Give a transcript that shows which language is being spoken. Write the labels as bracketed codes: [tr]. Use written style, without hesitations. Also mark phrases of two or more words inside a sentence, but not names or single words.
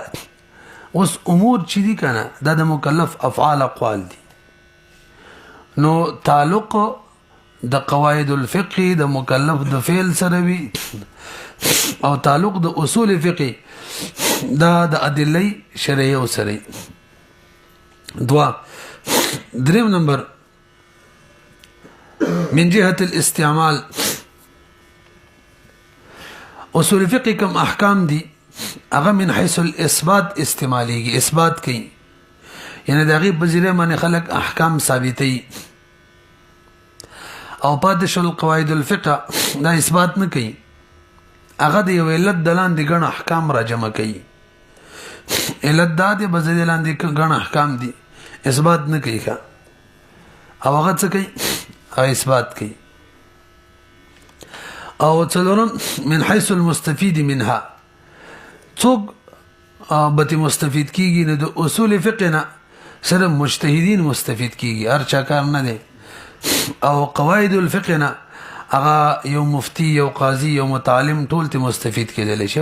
[ps] اوس امور چې دي کنه دا د مکلف افعال اقوال دي، نو تعلق د [ar] قواعد الفقه [ps] د مکلف د فعل سره وي، او تعلق د اصول فقه دا د ادله شرعیه سره. دوا دریم نمبر [ar] من جهة الاستعمال. [ps] اصول فقه کم احکام دي هغه [ar] من حيث الاثبات [ps] استعماليږي، اثبات کوي، یعنی د هغې په ذریعه باندې خلک احکام ثابتوي. او پاتې شول [ar] قواعد الفقه [ps] دا اثبات نه کوي، هغه د یو علت د لاندې ګڼ احکام را جمع کوي. علت دا دی په ذریعه لاندې ګڼ احکام دي، اثبات نه کوي. او هغه څه کوي؟ اثبات کوي. او څلورم [ar] من حيث المستفيد منها، [ps] څوک به مستفید کیږي؟ نه د اصول فقه نه سره مجتهدین مستفید کیږي، هر چا کار نه دی. او [ar] قواعد الفقه [ps] نه هغه یو مفتی، یو قاضي، یو متعلم ټول ته مستفید کېدلی شي.